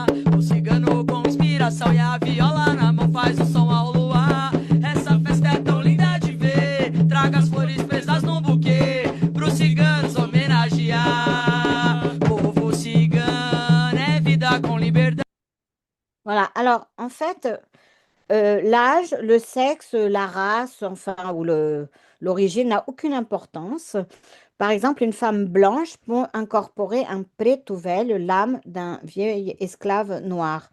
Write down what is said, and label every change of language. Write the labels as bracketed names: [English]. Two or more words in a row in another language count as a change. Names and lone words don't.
[Portuguese] O cigano com inspiração e a viola na mão faz o som ao luar. Essa festa é tão linda de ver, traga as flores presas num buquê, pros ciganos homenagear. Povo cigano é vida com liberdade. [French] Voilà. Alors, en fait, l'âge, le sexe, la race, enfin, ou l'origine n'a aucune importance. Par exemple, une femme blanche peut incorporer un prétouvel, l'âme d'un vieil esclave noir.